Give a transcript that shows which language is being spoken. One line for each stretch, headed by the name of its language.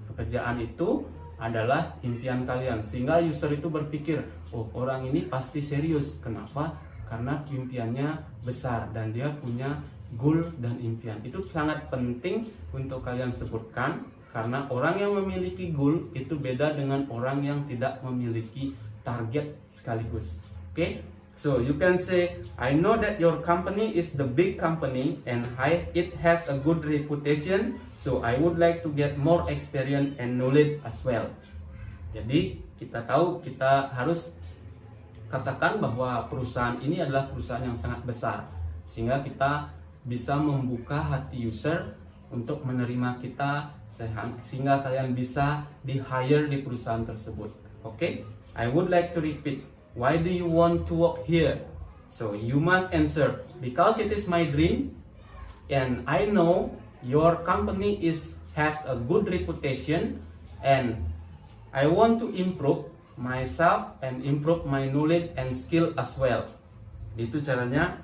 Indonesian: Pekerjaan itu adalah impian kalian. Sehingga user itu berpikir, oh, orang ini pasti serius. Kenapa? Karena impiannya besar dan dia punya goal dan impian. Itu sangat penting untuk kalian sebutkan, karena orang yang memiliki goal itu beda dengan orang yang tidak memiliki target sekaligus. Oke?
English: So you can say, I know that your company is the big company and it has a good reputation, so I would like to get more experience and knowledge as well.
Indonesian: Jadi kita tahu, kita harus katakan bahwa perusahaan ini adalah perusahaan yang sangat besar, sehingga kita bisa membuka hati user untuk menerima kita, sehingga kalian bisa di hire di perusahaan tersebut.
English: Oke? I would like to repeat. Why do you want to work here? So you must answer, because it is my dream and I know your company has a good reputation and I want to improve myself and improve my knowledge and skill as well.
Indonesian: Itu caranya.